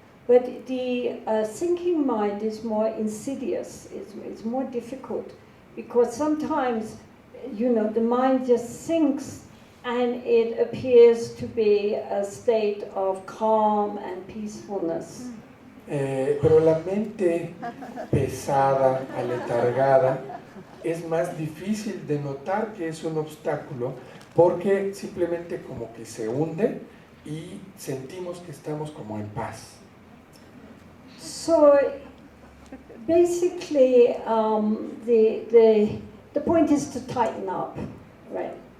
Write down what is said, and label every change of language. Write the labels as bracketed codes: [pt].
[en] But the sinking mind is more insidious, it's more difficult, because sometimes, the mind just sinks and it appears to be a state of calm and peacefulness. [es] Pero la mente pesada, aletargada, es más difícil de notar que es un obstáculo, porque simplemente como que se hunde y sentimos que estamos como en paz. [en] So basically, the point is to tighten up, right?